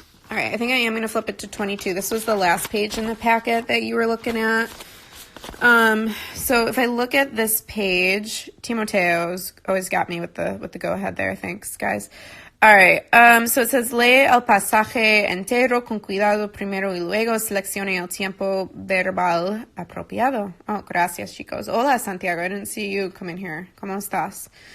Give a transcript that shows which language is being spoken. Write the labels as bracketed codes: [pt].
[en] All right, I think I am going to flip it to 22. This was the last page in the packet that you were looking at. So if I look at this page, Timoteo's always got me with the go ahead there. Thanks, guys. All right. So it says, [es] lee el pasaje entero con cuidado primero y luego seleccione el tiempo verbal apropiado. Oh, gracias, chicos. Hola, [en] Santiago. I didn't see you come in here. [es] ¿Cómo estás?